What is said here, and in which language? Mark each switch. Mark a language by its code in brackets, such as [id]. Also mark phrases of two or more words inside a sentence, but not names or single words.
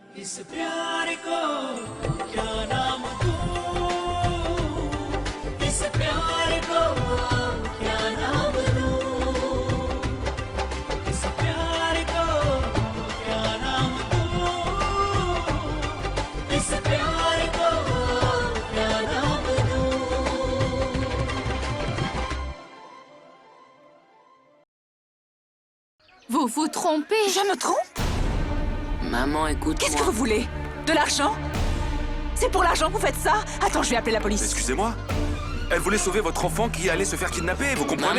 [hi] प्यार को क्या नाम दूं इस प्यार को क्या नाम दूं इस प्यार को क्या नाम दूं इस प्यार को क्या नाम दूं [fr] Vous vous trompez. Je me trompe? Maman, écoute-moi. Qu'est-ce que vous voulez? De l'argent? C'est pour l'argent que vous faites ça? Attends, je vais appeler la police. Excusez-moi. Elle voulait sauver votre enfant qui allait se faire kidnapper, vous comprenez?